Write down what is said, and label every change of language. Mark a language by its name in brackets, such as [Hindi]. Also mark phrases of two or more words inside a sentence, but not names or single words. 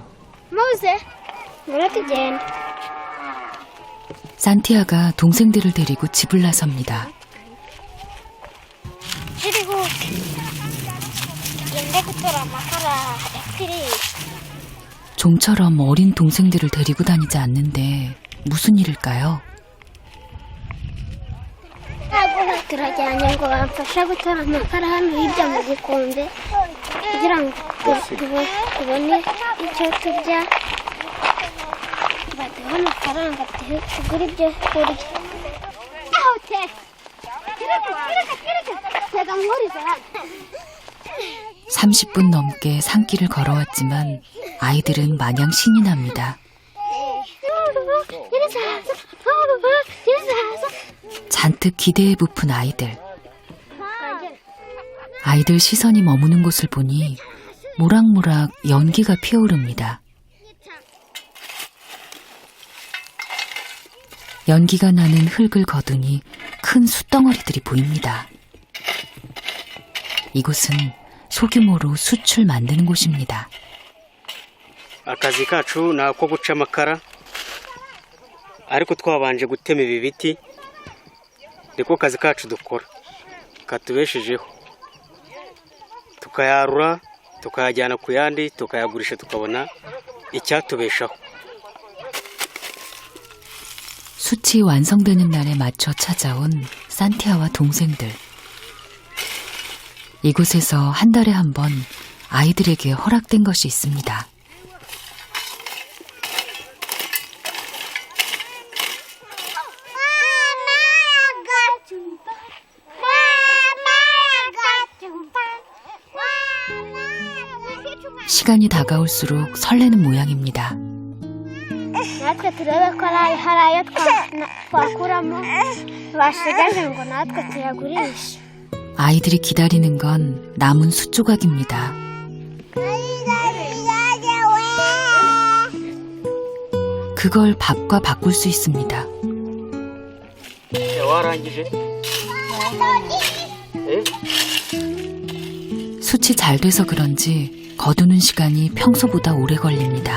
[Kinyarwanda] Mose, 뭐라 tugenda? [Korean] 산티아가 동생들을 데리고 집을 나섭니다. [Kinyarwanda] 그리고 genda gutora amakara yakiri. [Korean] 좀처럼 어린 동생들을 데리고 다니지 않는데 무슨 일일까요? [Kinyarwanda] turajyanye ngo bamfashe gutora amakara hano hirya mu gikombe kugira ngo tubone icyo turya, baduhe amafaranga tugure ibyo kurya. [Korean] 30분 넘게 산길을 걸어왔지만 아이들은 마냥 신이 납니다. 잔뜩 기대에 부푼 아이들. 아이들 시선이 머무는 곳을 보니 모락모락 연기가 피어오릅니다. 연기가 나는 흙을 거두니 큰 숯덩어리들이 보입니다. 이곳은 소규모로 숯을 만드는 곳입니다. [Kinyarwanda] akazi kacu ni ako guca amakara ariko twabanje gutema ibi biti niko kazi kacu dukora katubeshejeho tukayarura tukayajyana ku yandi tukayagurisha tukabona icyatubeshaho. [Korean] 숯이 완성되는 날에 맞춰 찾아온 산티아와 동생들. 이곳에서 한 달에 한 번 아이들에게 허락된 것이 있습니다. 시간이 다가올수록 설레는 모양입니다. [Kinyarwanda] natwe turebe ko hari ayo twakuramo basigaje ngo natwe tuyagurishe. [Korean] 아이들이 기다리는 건 남은 숯 조각입니다. 그걸 밥과 바꿀 수 있습니다. [Kinyarwanda] warangije? [Korean] 숯이 잘 돼서 그런지 거두는 시간이 평소보다 오래 걸립니다.